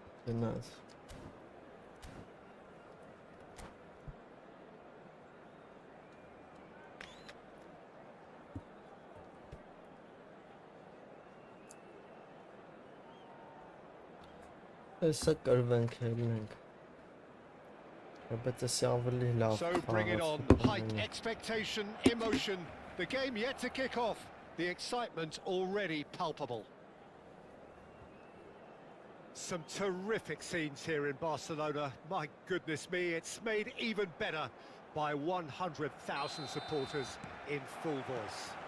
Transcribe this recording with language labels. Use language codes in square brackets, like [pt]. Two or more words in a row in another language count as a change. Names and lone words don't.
[hy] Գնաց։ Հեսա կրվենք ելնենք։ Բայց էսի ավելի լավ [en] So bring it on. Height, expectation, emotion. The game yet to kick off. The excitement already palpable. Some terrific scenes here in Barcelona. My goodness me, it's made even better by 100,000 supporters in full voice.